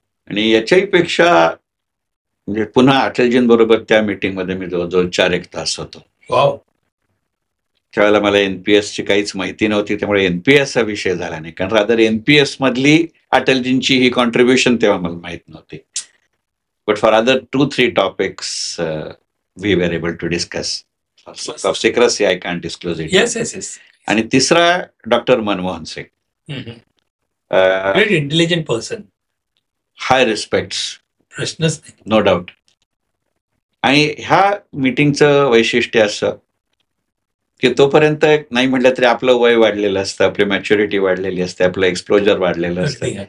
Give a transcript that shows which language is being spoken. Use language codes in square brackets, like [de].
[mr] आणि याच्याही पेक्षा म्हणजे पुन्हा अटलजींबरोबर त्या मीटिंगमध्ये मी जवळजवळ 4-1 तास होतो. [en] Wow. [mr] त्यावेळेला मला एनपीएसची काहीच माहिती नव्हती, त्यामुळे एनपीएस हा विषय झाला नाही. कारण रादर एनपीएस मधली अटलजींची ही कॉन्ट्रीब्युशन तेव्हा मला माहित नव्हती. [en] But for other 2-3 topics we were able to discuss. Of secrecy I can't disclose it. Yes yes yes. [mr] आणि तिसरा doctor Manmohan Singh. [en] Great intelligent person. High respects, [mr] प्रश्नच नाही. [en] No doubt. [mr] आणि ह्या मीटिंगचं वैशिष्ट्य असं की तोपर्यंत नाही म्हटलं तरी आपलं वय वाढलेलं असतं, आपली मॅच्युरिटी वाढलेली असते, आपलं एक्सप्लोजर वाढलेलं असतं.